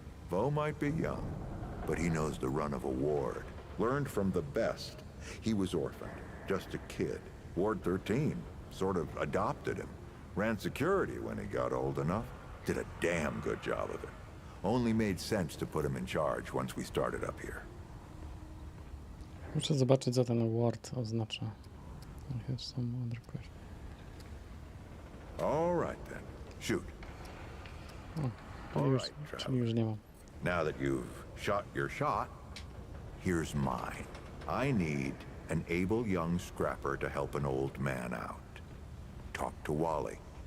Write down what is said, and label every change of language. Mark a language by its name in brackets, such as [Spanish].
[English] Bo might be young, but he knows the run of a ward. Learned from the best. He was orphaned, just a kid. Ward 13 sort of adopted him. Ran security when he got old enough. Did a damn good job of it. Only made sense to put him in charge once we started up here. [Polish] Muszę zobaczyć, co ten word oznacza. [English] I have some other question. All right then. Shoot. [Polish] Czyli już nie mam. [English] Now that you've shot your shot, here's mine. I need an able young scrapper to help an old man out. Talk to Wally.